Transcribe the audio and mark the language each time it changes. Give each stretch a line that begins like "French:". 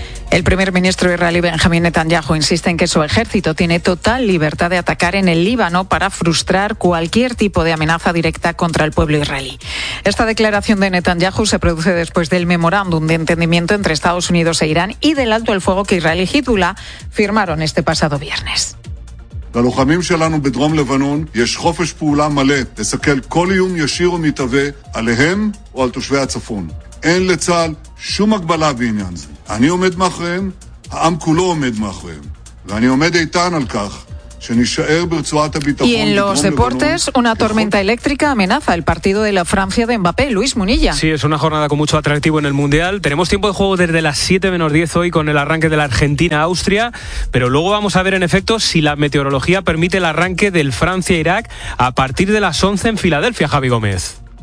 Spanish: El primer ministro israelí Benjamín Netanyahu insiste en que su ejército tiene total libertad de atacar en el Líbano para frustrar cualquier tipo de amenaza directa contra el pueblo israelí. Esta declaración de Netanyahu se produce después del memorándum de entendimiento entre Estados Unidos e Irán y del alto el fuego que Israel y Hezbollah firmaron este pasado viernes.
Hebrew: ללוחמים שלנו בדרום לבנון יש חופש פעולה מלא לסכל כל איום ישיר ומתהווה עליהם או על תושבי הצפון. אין לצהל שום הגבלה בעניין זה. אני עומד מאחריהם, העם כולו עומד מאחריהם, ואני עומד איתן על כך.
Spanish: Y en los deportes, una tormenta eléctrica amenaza el partido de la Francia de Mbappé. Luis Munilla. Sí, es una jornada con mucho atractivo en el Mundial. Tenemos tiempo de juego desde las 7 menos 10 hoy con el arranque de la Argentina-Austria, pero luego vamos a ver en efecto si la meteorología permite el arranque del Francia-Irak a partir de las 11 en Filadelfia, Javi Gómez.